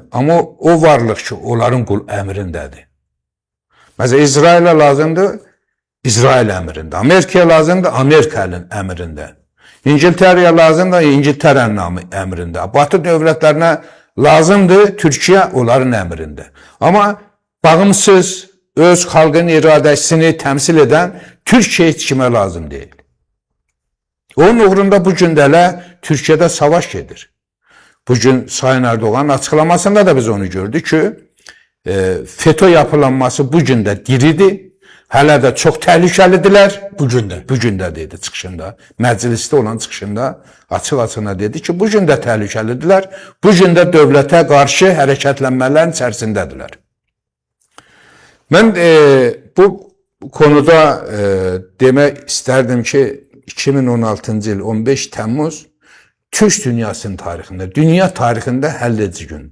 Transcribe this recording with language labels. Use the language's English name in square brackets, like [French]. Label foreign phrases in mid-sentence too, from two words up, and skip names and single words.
[Azerbaijani] Ama o varlıq ki onların qul əmrindədir. Mesela İsrail'e lazımdır, İsrail əmrində. Amerika'ya lazımdır, Amerika'nın əmrində. İngiltere'ye lazımdır, İngiltere'nin əmrində. Batı dövlətlərinə lazımdır, Türkiye onların əmrində. Ama bağımsız, öz xalqın iradəsini təmsil eden Türkiye heç kimə lazım değil. Onun uğrunda bugün də elə Türkiye'de savaş gedir. [Turkish] Bugün Sayın Erdoğan'ın açıklamasında da biz onu gördük ki FETÖ yapılanması bugün de diridir. [Azerbaijani] Hələ də çox təhlükəlidirlər. Bugün də dedi çıxışında. Məclisdə olan çıxışında açıq-açığına dedi ki, bugün də təhlükəlidirlər. Bugün də dövlətə qarşı hərəkətlənmələrin içərisindədirlər. Mən bu konuda demək istərdim ki, 2016-cı il 15 Temmuz Türk dünyasının tarixində, dünya tarixində həlledici gün.